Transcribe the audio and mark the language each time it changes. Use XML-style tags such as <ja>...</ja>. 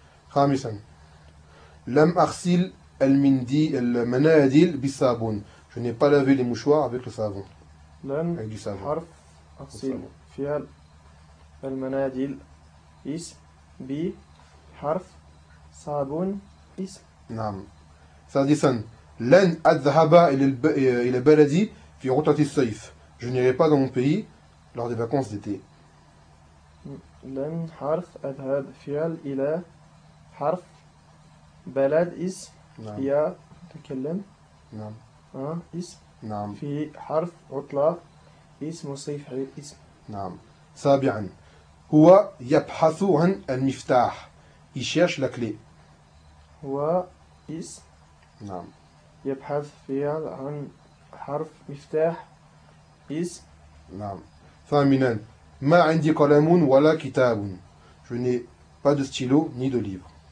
<ar>خامسا لم أغسل المناديل بالصابون.</ar> <fr>Je n'ai pas lavé les mouchoirs avec le savon.</fr> <ar>لم حرف أغسل فعل المناديل اسم بحرف صابون اسم. نعم. سادسا لن أذهب إلى بلدي في عطلة الصيف.</ar> <fr>Je n'irai pas dans mon pays lors des vacances d'été.</fr> <ar>لن حرف أذهب فعل إلى حرف بلد اسم. نعم. يا تكلم. نعم. اسم. نعم. في حرف عطلة اسم الصيف غير اسم. نعم. سابعا هو يبحث عن المفتاح.</ar> <fr>Il cherche la clé.</fr> <ar>هو اسم. نعم. يبحث فعل عن حرف مفتاح اسم. نعم. ثامنا ما عندي قلم ولا كتاب.</ar> <fr>Je n'ai pas de stylo ni de livre.</fr>